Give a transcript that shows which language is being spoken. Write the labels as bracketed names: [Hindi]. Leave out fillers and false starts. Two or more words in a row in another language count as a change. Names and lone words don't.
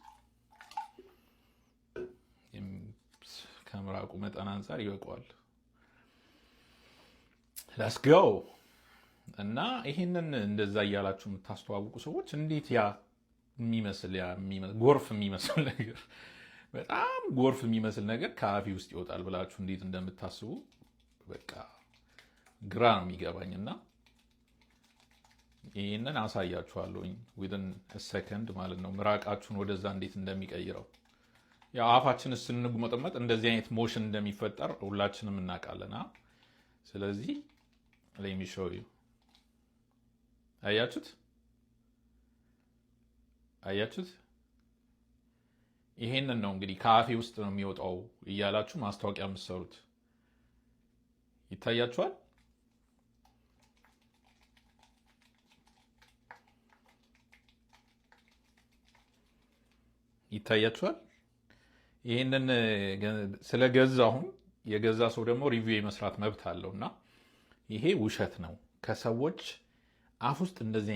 [Amharic] ከምራቁ መጠን አንፃር ይበቃዋል። [English] let's go። [Amharic] እና ይሄንን እንደዛ እያላችሁ የምታስተዋውቁ ሰዎች እንዴት ያ ጎርፍ የሚመስል ነገር በጣም ጎርፍ የሚመስል ነገር ከአፌ ውስጥ ይወጣል ብላችሁ እንዴት እንደምታስቡ በቃ ግራ ነው የሚገባኝና ይሄንን አሳያችኋለሁኝ [English] within a second [Amharic] ማለት ነው። ምራቃችሁን ወደዛ እንዴት እንደሚቀይረው ያው አፋችን ስንጉመጥመጥ እንደዚህ አይነት ሞሽን እንደሚፈጠር ሁላችንም እናውቃለን። ስለዚህ [English] let me show you። [Amharic] አያችሁት? ይሄንን ነው እንግዲህ ከአፌ ውስጥ ነው የሚወጣው እያላችሁ ማስታወቂያ የምትሰሩት። ይታያችኋል? ይሄንን ስለገዛሁን የገዛ ሰው ደግሞ ሪቪው የመስራት መብት አለውና ይሄ ውሸት ነው። ከሰዎች አፍ ውስጥ እንደዚህ